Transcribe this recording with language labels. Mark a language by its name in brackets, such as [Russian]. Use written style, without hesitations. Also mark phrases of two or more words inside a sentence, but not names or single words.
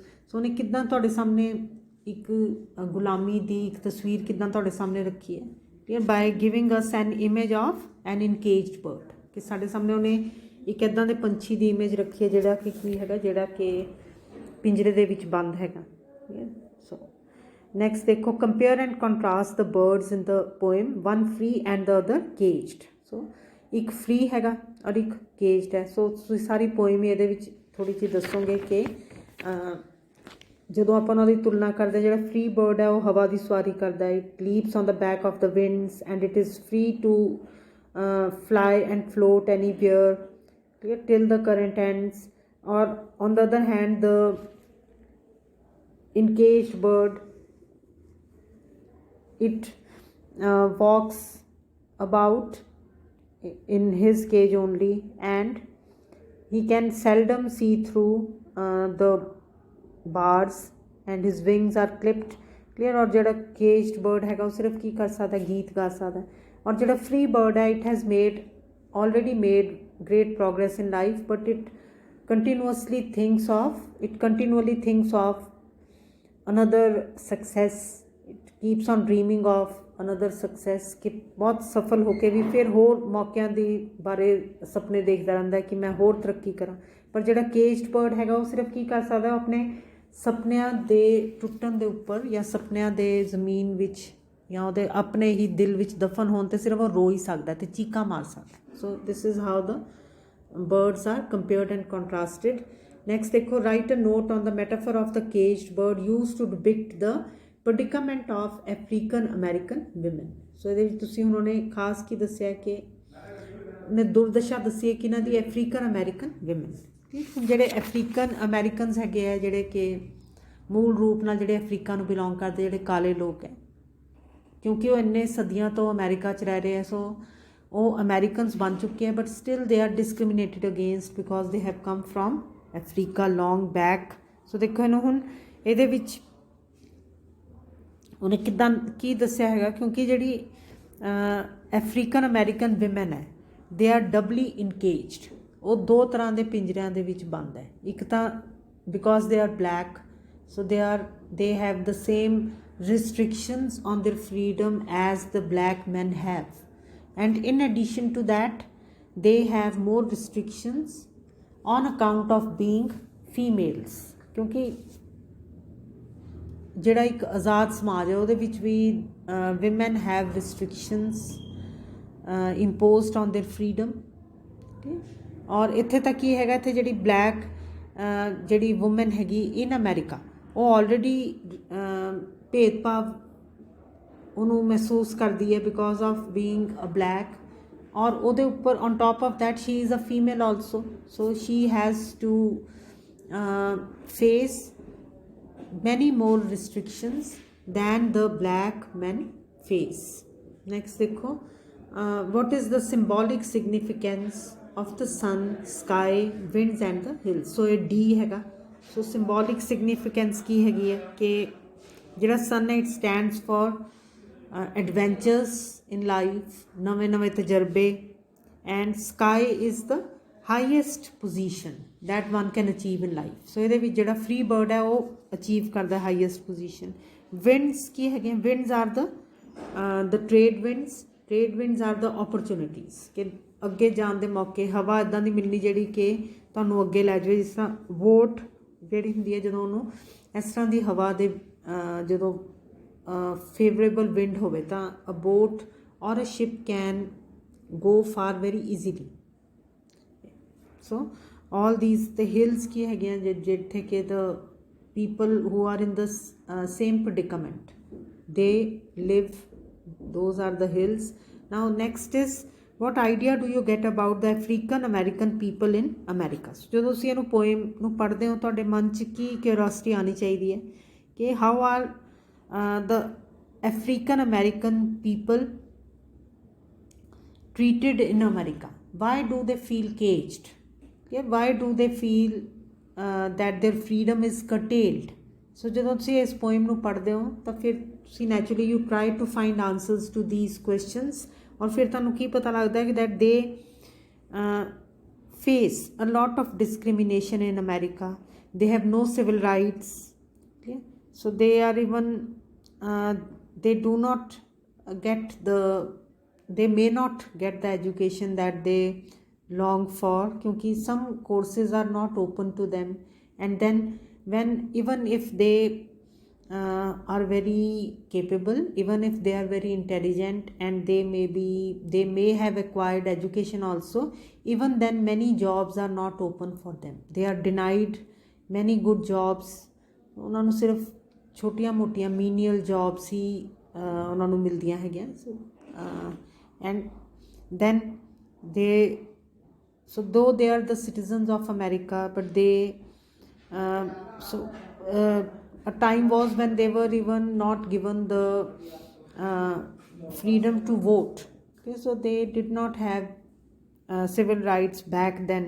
[Punjabi] ਸੋ ਉਨ੍ਹੇਂ ਕਿੱਦਾਂ ਤੁਹਾਡੇ ਸਾਹਮਣੇ ਇੱਕ ਗੁਲਾਮੀ ਕੀ ਇੱਕ ਤਸਵੀਰ ਕਿੱਦਾਂ ਤੁਹਾਡੇ ਸਾਹਮਣੇ ਰੱਖੀ ਹੈ. ਠੀਕ ਹੈ, [English] by giving us an image of an encaged bird. [Punjabi] ਕਿ ਸਾਡੇ ਸਾਹਮਣੇ ਉਨ੍ਹੇਂ ਇੱਕ ਇੱਦਾਂ ਦੇ ਪੰਛੀ ਕੀ ਇਮੇਜ ਰੱਖੀ ਹੈ ਜਿਹੜਾ ਕਿ ਕੀ ਹੈਗਾ, ਜਿਹੜਾ ਕਿ ਪਿੰਜਰੇ ਦੇ ਵਿਚ ਬੰਦ ਹੈਗਾ. ਠੀਕ ਹੈ. ਸੋ ਨੈਕਸਟ ਦੇਖੋ, [English] compare and contrast the birds in the poem, one free and the other caged. [Punjabi] ਸੋ ਇੱਕ ਫ੍ਰੀ ਹੈਗਾ ਔਰ ਇੱਕ ਕੇਜਡ ਹੈ. ਸੋ ਤੁਸੀਂ ਸਾਰੀ ਪੋਇਮ ਇਹਦੇ ਵਿਚ ਥੋੜ੍ਹੀ ਜੀ ਦੱਸੋਗੇ ਕਿ ਜਦੋਂ ਆਪਾਂ ਉਹਨਾਂ ਦੀ ਤੁਲਨਾ ਕਰਦੇ, ਜਿਹੜਾ [English] free bird [Punjabi] ਹੈ ਉਹ ਹਵਾ ਦੀ ਸਵਾਰੀ ਕਰਦਾ ਹੈ. [English] it leaps on the back of the winds and it is free to fly and float anywhere, clear, till the current ends. Or on the other hand, the encaged bird, it walks about in his cage only, and he can seldom see through the bars, and his wings are clipped, clear। [Punjabi] और ਜਿਹੜਾ [English] caged bird [Punjabi] हैगा ਉਹ [Hindi] सिर्फ की कर सकता है, [Punjabi] गीत गा सकता है। ਔਰ ਜਿਹੜਾ [English] free bird है, it has already made great progress in life, but it continually thinks of another success, it keeps on dreaming of another success, [Punjabi] ਕਿ ਬਹੁਤ ਸਫਲ ਹੋਕੇ ਭੀ ਫਿਰ ਹੋਰ मौक़िਆਂ ਦੀ ਬਾਰੇ ਸੁਪਨੇ ਦੇਖਦਾ ਰਹਿੰਦਾ ਕਿ ਮੈਂ ਹੋਰ ਤਰੱਕੀ ਕਰਾਂ। ਪਰ ਜਿਹੜਾ [English] caged bird [Punjabi] ਹੈਗਾ ਉਹ ਸਿਰਫ ਕੀ ਕਰ ਸਕਦਾ, ਉਹ ਆਪਣੇ ਸੁਪਨਿਆਂ ਦੇ ਟੁੱਟਣ ਦੇ ਉੱਪਰ ਜਾਂ ਸੁਪਨਿਆਂ ਦੇ ਜ਼ਮੀਨ ਵਿੱਚ ਜਾਂ ਉਹਦੇ ਆਪਣੇ ਹੀ ਦਿਲ ਵਿੱਚ ਦਫਨ ਹੋਣ 'ਤੇ ਸਿਰਫ ਉਹ ਰੋ ਹੀ ਸਕਦਾ ਅਤੇ ਚੀਕਾਂ ਮਾਰ ਸਕਦਾ। [English] so this is how the birds are compared and contrasted. Next देखो, write a note on the metaphor of the caged bird used to depict the predicament of African American women. [Punjabi] So ਇਹਦੇ ਵਿੱਚ ਤੁਸੀਂ ਉਨ੍ਹੋਂਨੇ ਖਾਸ ਕੀ ਦੱਸਿਆ ਕਿ ਨੇ ਦੁਰਦਸ਼ਾ ਦੱਸੀ ਹੈ ਕਿ ਇਨ੍ਹਾਂ ਦੀ [English] African American women। [Punjabi] ठीक, ਜਿਹੜੇ ਅਫਰੀਕਨ ਅਮੈਰੀਕਨਸ ਹੈਗੇ ਆ, ਜਿਹੜੇ ਕਿ ਮੂਲ ਰੂਪ ਨਾਲ ਜਿਹੜੇ ਅਫਰੀਕਾ ਨੂੰ ਬਿਲੋਂਗ ਕਰਦੇ, ਜਿਹੜੇ ਕਾਲੇ ਲੋਕ ਹੈ, ਕਿਉਂਕਿ ਉਹ ਇੰਨੇ ਸਦੀਆਂ ਤੋਂ ਅਮਰੀਕਾ 'ਚ ਰਹਿ ਰਹੇ ਆ, ਸੋ ਉਹ ਅਮੈਰੀਕਨਸ ਬਣ ਚੁੱਕੇ ਹੈ, [English] but still they are discriminated against because they have come from Africa long back. [Punjabi] ਸੋ ਦੇਖੋ ਇਹਨੂੰ ਹੁਣ ਇਹਦੇ ਵਿੱਚ ਉਹਨੇ ਕਿੱਦਾਂ ਕੀ ਦੱਸਿਆ ਹੈਗਾ, ਕਿਉਂਕਿ ਜਿਹੜੀ [English] African American women [Punjabi] ਹੈ, [English] they are doubly encaged, [Punjabi] ਉਹ ਦੋ ਤਰ੍ਹਾਂ ਦੇ ਪਿੰਜਰਿਆਂ ਦੇ ਵਿੱਚ ਬੰਦ ਹੈ। ਇੱਕ ਤਾਂ [English] because they are black, so they have the same restrictions on their freedom as the black men have, and in addition to that they have more restrictions on account of being females, [Punjabi] क्योंकि ਜਿਹੜਾ ਇੱਕ ਆਜ਼ਾਦ ਸਮਾਜ ਹੈ ਉਹਦੇ ਵਿੱਚ ਵੀ [English] women have restrictions imposed on their freedom। [Punjabi] ਔਰ ਇੱਥੇ ਤੱਕ ਕੀ ਹੈਗਾ, ਇੱਥੇ ਜਿਹੜੀ ਬਲੈਕ ਜਿਹੜੀ ਵੂਮਨ ਹੈਗੀ [English] in America, [Punjabi] ਉਹ ਆਲਰੇਡੀ ਭੇਦਭਾਵ ਉਹਨੂੰ ਮਹਿਸੂਸ ਕਰਦੀ ਹੈ [English] because of being a black, [Punjabi] ਔਰ ਉਹਦੇ ਉੱਪਰ [English] on top of that she is a female also, so she has to face many more restrictions than the black man face. [Punjabi] ਨੈਕਸਟ ਦੇਖੋ, [English] what is the symbolic significance of the sun, sky, winds and the hills। [Punjabi] so ਇਹ D ਹੈਗਾ। so [English] symbolic significance [Punjabi] ਕੀ ਹੈਗੀ ਹੈ ਕਿ ਜਿਹੜਾ sun ਹੈ, [English] it stands for adventures in life, [Punjabi] ਨਵੇਂ ਨਵੇਂ ਤਜਰਬੇ, [English] and sky is the highest position that one can achieve in life। [Punjabi] so ਇਹਦੇ ਵਿੱਚ ਜਿਹੜਾ [English] free bird [Punjabi] ਹੈ ਉਹ achieve ਕਰਦਾ [English] highest position। [Punjabi] winds ਕੀ ਹੈਗੇ, [English] winds are the trade winds are the opportunities, [Punjabi] ਕਿ ਅੱਗੇ ਜਾਣ ਦੇ ਮੌਕੇ, ਹਵਾ ਇੱਦਾਂ ਦੀ ਮਿਲਣੀ ਜਿਹੜੀ ਕਿ ਤੁਹਾਨੂੰ ਅੱਗੇ ਲੈ ਜਾਵੇ। ਜਿਸ ਤਰ੍ਹਾਂ ਵੋਟ ਜਿਹੜੀ ਹੁੰਦੀ ਹੈ, ਜਦੋਂ ਉਹਨੂੰ ਇਸ ਤਰ੍ਹਾਂ ਦੀ ਹਵਾ ਦੇ ਜਦੋਂ [English] favorable wind [Punjabi] ਹੋਵੇ ਤਾਂ [English] a boat or a ship can go far very easily. so all these the hills [Punjabi] ਕੀ ਹੈਗੇ ਆ, ਜਿੱਥੇ ਕਿ [English] the people who are in the same predicament they live, those are the hills। now next is, what idea do you get about the African American people in America। [Punjabi] ਜਦੋਂ ਤੁਸੀਂ ਇਹਨੂੰ ਪੋਇਮ ਨੂੰ ਪੜ੍ਹਦੇ ਹੋ, ਤੁਹਾਡੇ ਮਨ 'ਚ ਕੀ ਕਿਉਰਿਓਸਿਟੀ ਆਉਣੀ ਚਾਹੀਦੀ ਹੈ ਕਿ [English] how are the African American people treated in America, why do they feel caged, why do they feel that their freedom is curtailed। [Punjabi] ਸੋ ਜਦੋਂ ਤੁਸੀਂ ਇਸ ਪੋਇਮ ਨੂੰ ਪੜ੍ਹਦੇ ਹੋ ਤਾਂ ਫਿਰ ਤੁਸੀਂ [English] naturally you try to find answers to these questions, [Punjabi] ਔਰ ਫਿਰ ਤੁਹਾਨੂੰ ਕੀ ਪਤਾ ਲੱਗਦਾ ਹੈ ਕਿ [English] that they face a lot of discrimination in America, they have no civil rights, okay? so they are even they do not they may not get the education that they long for, क्योंकि some courses are not open to them, and then even if they are very capable, even if they are very intelligent, and they may have acquired education also, even then many jobs are not open for them, they are denied many good jobs। [Punjabi] ਉਹਨਾਂ ਨੂੰ ਸਿਰਫ ਛੋਟੀਆਂ ਮੋਟੀਆਂ [English] menial jobs [Punjabi] ਹੀ ਉਹਨਾਂ ਨੂੰ ਮਿਲਦੀਆਂ ਹੈਗੀਆਂ। [English] ਐਂਡ then they, so though they are the citizens of America, but they a time was when they were even not given the freedom to vote. Okay, so they did not have civil rights back then.